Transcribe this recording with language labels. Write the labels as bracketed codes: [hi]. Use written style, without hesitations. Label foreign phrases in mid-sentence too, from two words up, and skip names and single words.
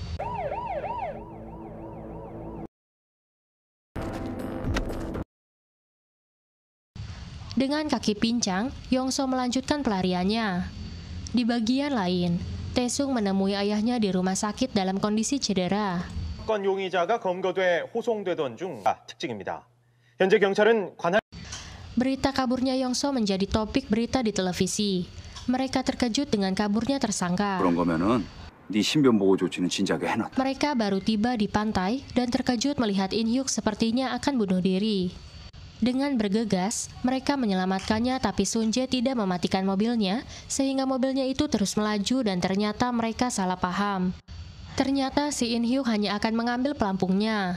[id] Dengan kaki pincang, Yong-so melanjutkan pelariannya. Di bagian lain, Taesung menemui ayahnya di rumah sakit dalam kondisi cedera. [ko] 사건 용의자가 검거돼 호송되던 중 특징입니다. 현재 경찰은 관할 [id] Berita kaburnya Yong-so menjadi topik berita di televisi. Mereka terkejut dengan kaburnya tersangka. [ko] 그런 거면은 네 신변 보호 조치는 진작에 해놨다. [id] Mereka baru tiba di pantai dan terkejut melihat In-hyuk sepertinya akan bunuh diri. Dengan bergegas, mereka menyelamatkannya tapi Sun-jae tidak mematikan mobilnya sehingga mobilnya itu terus melaju dan ternyata mereka salah paham. Ternyata si In-hyuk hanya akan mengambil pelampungnya.